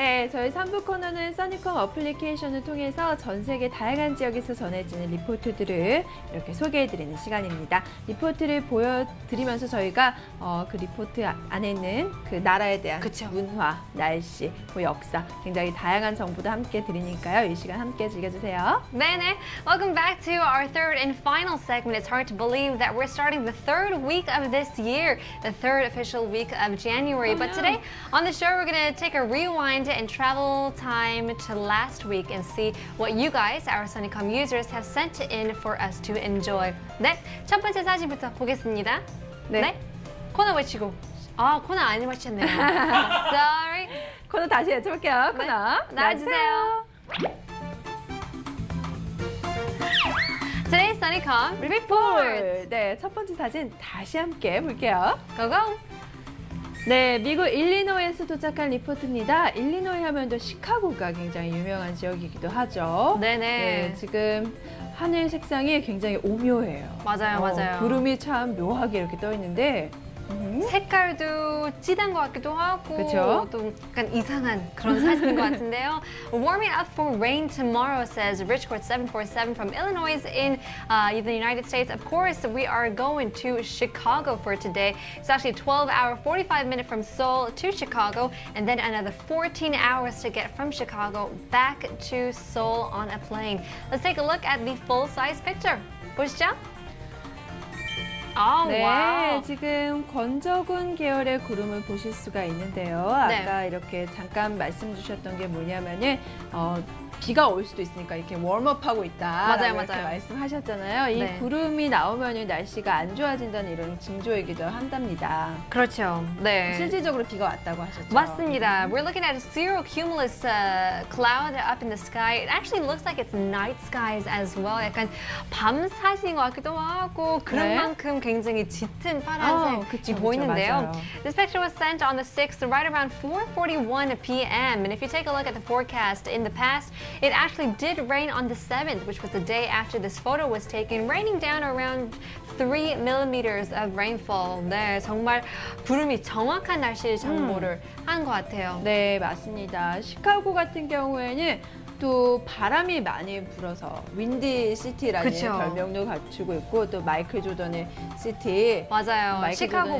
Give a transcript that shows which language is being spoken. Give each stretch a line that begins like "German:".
Korean: 저희 3부 코너는 써니컴 어플리케이션을 통해서 전 세계 다양한 지역에서 전해지는 리포트들을 이렇게 소개해드리는 시간입니다. 리포트를 보여드리면서 저희가 그 리포트 안에 있는 그 나라에 대한 그쵸. 문화, 날씨, 뭐 역사, 굉장히 다양한 정보도 함께 드리니까요. 이 시간 함께 즐겨주세요. 네네.
English: Welcome back to our third and final segment. It's hard to believe that we're starting the third week of this year, the third official week of January. But today on the show, we're going to take a rewind and travel time to last week and see what you guys, our Sunnycom users, have sent in for us to enjoy.
Korean: 네, 첫 번째 사진부터 보겠습니다. 네. 코너 외치고. 아, 코너 안 외쳤네요.
English: Sorry.
Korean: 코너 다시 여쭤볼게요. 코너 나와주세요.
English: Today's Sunnycom Report.
Korean: 네, 첫 번째 사진 다시 함께 볼게요.
English: Go go.
Korean: 네, 미국 일리노이에서 도착한 리포트입니다. 일리노이 하면 또 시카고가 굉장히 유명한 지역이기도 하죠. 네네. 네, 지금 하늘 색상이 굉장히 오묘해요. 맞아요, 맞아요. 구름이 참 묘하게 이렇게 떠 있는데 색깔도 진한 것 같기도 하고 그쵸? 또 약간 이상한 그런 사진인 것 같은데요.
English: Warming up for rain tomorrow, says Richcord 747 from Illinois in the United States. Of course, we are going to Chicago for today. It's actually a 12-hour, 45-minute from Seoul to Chicago, and then another 14 hours to get from Chicago back to Seoul on a plane. Let's take a look at the full-size picture.
Korean: 보시죠. 아, 네, 와우. 지금 건저군 계열의 구름을 보실 수가 있는데요. 네. 아까 이렇게 잠깐 말씀 주셨던 게 뭐냐면은 비가 올 수도 있으니까 이렇게 웜업하고 있다. 맞아요, 이렇게 맞아요. 말씀하셨잖아요. 이 네. 구름이 나오면은 날씨가 안 좋아진다는 이런 징조이기도 한답니다. 그렇죠. 네. 실질적으로 비가 왔다고 하셨죠. 맞습니다.
English: We're looking at a cirrocumulus cloud up in the sky. It actually looks like it's night skies as well.
Korean: 약간 밤 사진인 것 같기도 하고 그런 네. 만큼 굉장히 짙은 파란색이 그쵸, 보이는데요. 맞아요.
English: This picture was sent on the 6th, right around 4:41 p.m. And if you take a look at the forecast in the past, it actually did rain on the 7th, which was the day after this photo was taken, raining down around 3 millimeters of rainfall.
Korean: 네, 정말 구름이 정확한 날씨 정보를 한 것 같아요. 네, 맞습니다. 시카고 같은 경우에는 또 바람이 많이 불어서 윈디 시티라는 그쵸. 별명도 갖추고 있고 또 마이클 조던의 시티 맞아요. 마이클 시카고